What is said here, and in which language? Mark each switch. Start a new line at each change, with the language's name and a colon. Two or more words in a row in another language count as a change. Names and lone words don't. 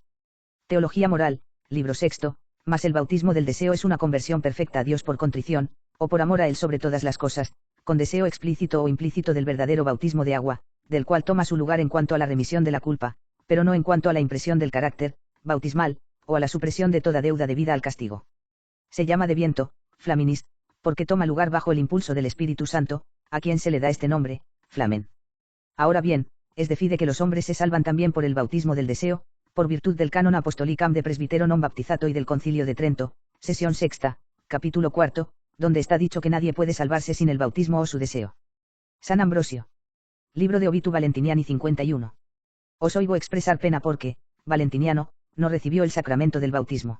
Spanish: Teología moral, libro sexto, mas el bautismo del deseo es una conversión perfecta a Dios por contrición, o por amor a Él sobre todas las cosas, con deseo explícito o implícito del verdadero bautismo de agua, del cual toma su lugar en cuanto a la remisión de la culpa, pero no en cuanto a la impresión del carácter bautismal, o a la supresión de toda deuda debida al castigo. Se llama de viento, flaminis, porque toma lugar bajo el impulso del Espíritu Santo, a quien se le da este nombre, flamen. Ahora bien, es
Latin: de fide
Spanish: que los hombres se salvan también por el bautismo del deseo, por virtud del canon apostolicam de presbitero non baptizato y del concilio de Trento, sesión sexta, capítulo cuarto, donde está dicho que nadie puede salvarse sin el bautismo o su deseo. San Ambrosio. Libro de Obitu Valentiniani 51. Os oigo expresar pena porque, Valentiniano, no recibió el sacramento del bautismo.